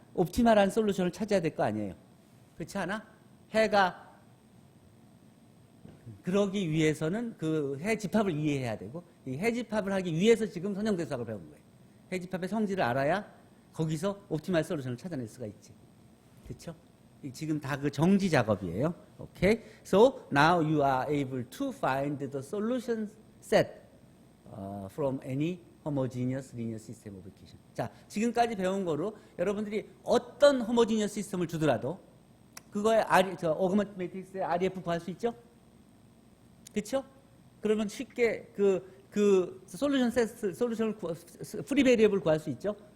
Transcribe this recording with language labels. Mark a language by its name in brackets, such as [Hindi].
[Korean] 옵티멀한 솔루션을 찾아야 될 거 아니에요. 그렇지 않아? 해가 그러기 위해서는 그 해 집합을 이해해야 되고 이 해 집합을 하기 위해서 지금 선형대수학을 배운 거예요. 해 집합의 성질을 알아야 거기서 옵티멀 솔루션을 찾아낼 수가 있지. 그렇죠? 지금 다 그 정지 작업이에요. [English] Okay? So now you are able to find the solution set from any homogeneous linear system of equation. [Korean] 자, 지금까지 배운 거로 여러분들이 어떤 homogeneous 시스템을 주더라도 그거에 어그먼트 매트릭스의 REF 구할 수 있죠? 그렇죠? 그러면 쉽게 그 솔루션을 프리 베리어블 구할 수 있죠?